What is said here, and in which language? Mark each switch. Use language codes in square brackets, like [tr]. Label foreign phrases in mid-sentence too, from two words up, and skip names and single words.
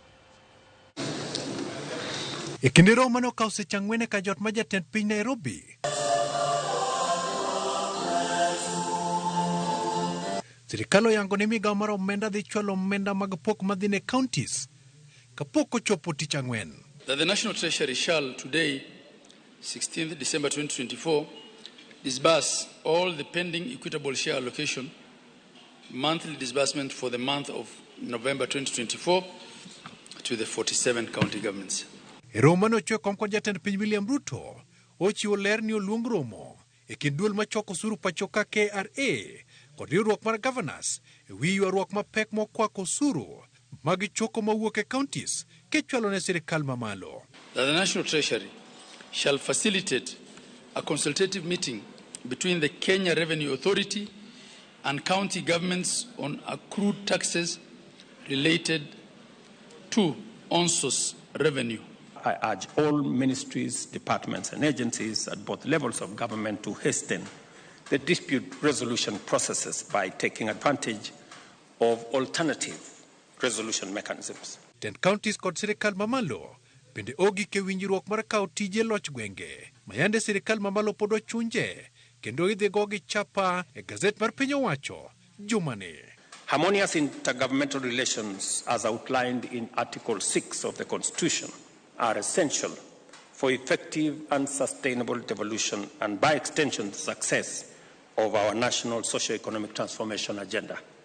[luo] E kinde romo mano okawo seche 4 ka jot ma jatend piny Nairobi sirkal oyango ni migawo mar omenda dhi chwalo omenda mag pok madhi ne kaontis kapok ochopo tich ang'wen. [en] That the National Treasury shall today, 16th December 2024, disburse all the pending equitable share allocation monthly disbursement for the month of November 2024 to the 47 county governments. [luo] E romo mano ochwe kom kod jatend piny William Ruto ochiwo ler ni oluong romo e kind duol machoko osuru pachoka KRA kod riwruok mar gavanas e wi ywaruok mapek mokwako osuru mag choko mawuok e kaontis kichwalo ne sirkal mamalo. [en] That the National Treasury shall facilitate a consultative meeting between the Kenya Revenue Authority and county governments on accrued taxes related to on-source revenue. I urge all ministries, departments and agencies at both levels of government to hasten the dispute resolution processes by taking advantage of alternative resolution mechanisms. Ten counties [luo] kod sirkal mamalo bende ogik e winjruok mar kawo tije loch gwenge mayande sirkal mamalo pod ochunje kendo idhi go gi chapa e gazet mar piny owacho jumani. [en] Harmonious intergovernmental relations as outlined in Article 6 of the Constitution are essential for effective and sustainable devolution and by extension the success of our national socio-economic transformation agenda.